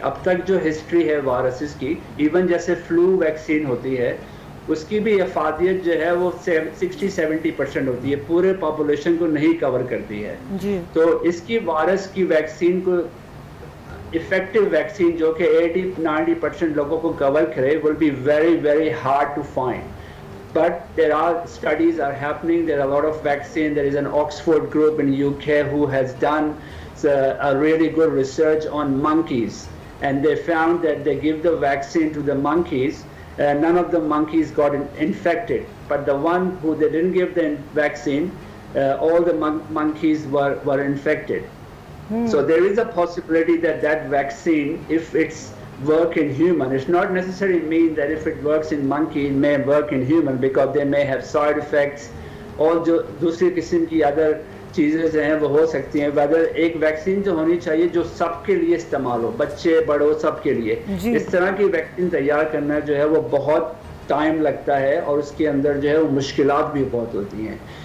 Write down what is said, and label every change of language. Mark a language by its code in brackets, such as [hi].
[ur] اب تک جو ہسٹری ہے وائرسز کی، ایون جیسے فلو ویکسین ہوتی ہے اس کی بھی افادیت جو ہے وہ 60-70% ہوتی ہے، پورے پاپولیشن کو نہیں کور کرتی ہے. جی تو اس کی وائرس کی ویکسین کو افیکٹو ویکسین جو کہ 80-90% لوگوں کو کور کرے [en] will be very very hard to find. But there are studies are happening, there are a lot of vaccine. There is an Oxford group in UK who has done a really good research on monkeys, and they found that they give the vaccine to the monkeys, none of the monkeys got infected, but the one who they didn't give the vaccine, all the monkeys were infected. So there is a possibility that that vaccine, if it's work in human, it's not necessarily mean that if it works in monkey it may work in human, because they may have side effects. [ur] اور جو دوسری قسم کی other چیزیں ہیں وہ ہو سکتی ہیں. ویدر ایک ویکسین جو ہونی چاہیے جو سب کے لیے استعمال ہو، بچے بڑوں سب کے لیے. اس طرح کی ویکسین تیار کرنا جو ہے وہ بہت ٹائم لگتا ہے اور اس کے اندر جو ہے وہ مشکلات بھی بہت ہوتی ہیں.